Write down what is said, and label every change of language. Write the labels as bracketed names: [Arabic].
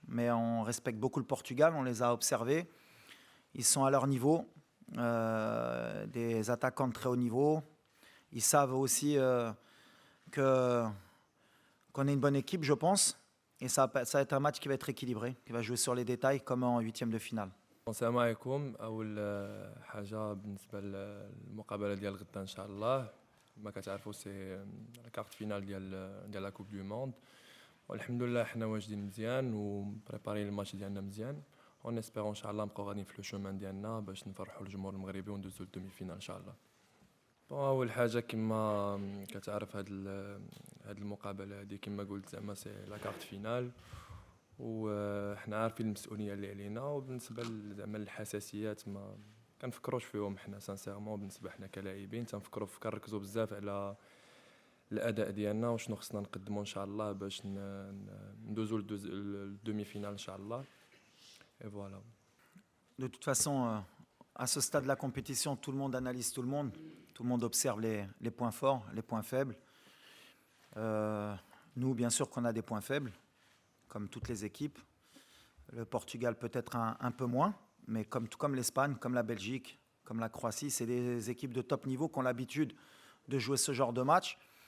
[French] Mais on respecte beaucoup le Portugal, on les a observés. Ils sont à leur niveau, des attaquants de très haut niveau. Ils savent aussi qu'on est une bonne équipe, je pense. Et ça va être un match qui va être équilibré, qui va jouer sur les détails comme en huitième de finale. [Arabic] السلام عليكم. اول حاجه بالنسبه للمقابله ديال غدا ان شاء الله، ما كتعرفوا سي كارت فينال ديال لا كوب دو موند، والحمد لله حنا واجدين مزيان وبريبارين الماتش ديالنا مزيان، اون اسبيرون ان شاء الله نبقاو غاديين في لو شومان ديالنا باش نفرحوا الجمهور المغربي وندوزو للدومي فينال ان شاء الله. اول حاجه كما كتعرف هاد المقابله هادي كما قلت زعما سي لا كارت فينال، وحنا عارفين المسؤوليه اللي علينا، وبالنسبه زعما الحساسيات ما كنفكروش فيهم حنا سانسيرمون. بالنسبه حنا كلاعبين كنركزوا بزاف على الاداء ديالنا وشنو خصنا نقدموا ان شاء الله باش ندوزو للدومي فينال ان شاء الله. [French] Et voilà. De toute façon, à ce stade de la compétition, tout le monde analyse tout le monde observe les points forts, les points faibles. Nous, bien sûr qu'on a des points faibles, comme toutes les équipes. Le Portugal peut-être un peu moins, mais tout comme l'Espagne, comme la Belgique, comme la Croatie, c'est des équipes de top niveau qui ont l'habitude de jouer ce genre de match.